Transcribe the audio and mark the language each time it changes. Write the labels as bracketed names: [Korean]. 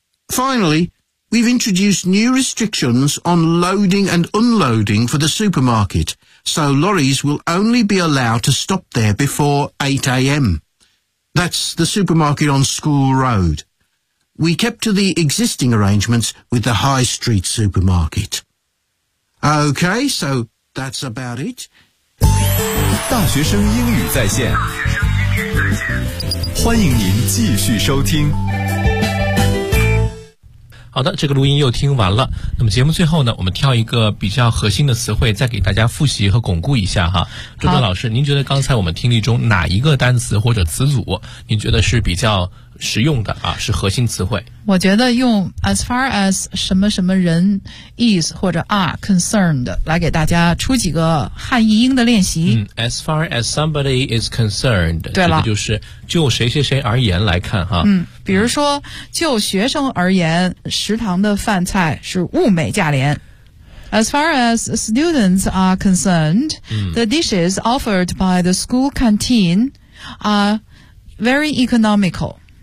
[English] Finally, we've introduced new restrictions on loading and unloading for the supermarket, so lorries will only be allowed to stop there before 8 a.m. That's the supermarket on School Road. We kept to the existing arrangements with the High Street supermarket. Okay, so that's about it. [Chinese] 大学生英语在线，欢迎您继续收听。好的，这个录音又听完了。那么节目最后呢，我们挑一个比较核心的词汇，再给大家复习和巩固一下哈。朱德老师，您觉得刚才我们听力中哪一个单词或者词组，您觉得是比较实用的啊？是核心词汇？我觉得用 [English] as far as [Chinese] 什么什么人 is 或者 are concerned 来给大家出几个汉译英的练习。 [English] 嗯 ，as far as somebody is concerned， [Chinese] 对了，这个、就是就谁谁谁而言来看哈。嗯，比如说就学生而言，食堂的饭菜是物美价廉。 [English] As far as students are concerned，the dishes offered by the school canteen are very economical。